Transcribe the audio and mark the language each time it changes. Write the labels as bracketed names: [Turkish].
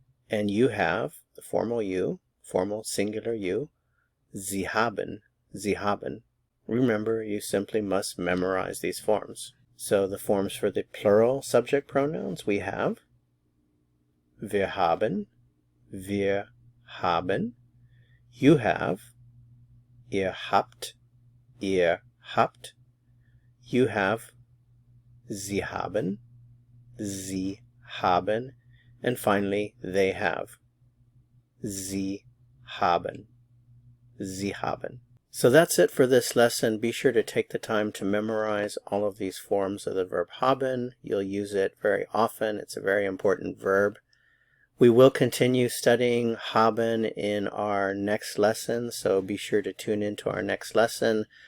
[English] And you have, the formal you, formal singular you, [German] Sie haben, Sie haben. [English] Remember, you simply must memorize these forms. So the forms for the plural subject pronouns we have [German] wir haben, wir haben. [English] You have, [German] ihr habt, ihr habt. [English] You have, [German] sie haben, sie haben. [English] And finally, they have, [German] sie haben, sie haben. [English] So that's it for this lesson. Be sure to take the time to memorize all of these forms of the verb haben. You'll use it very often. It's a very important verb. We will continue studying haben in our next lesson, so be sure to tune into our next lesson.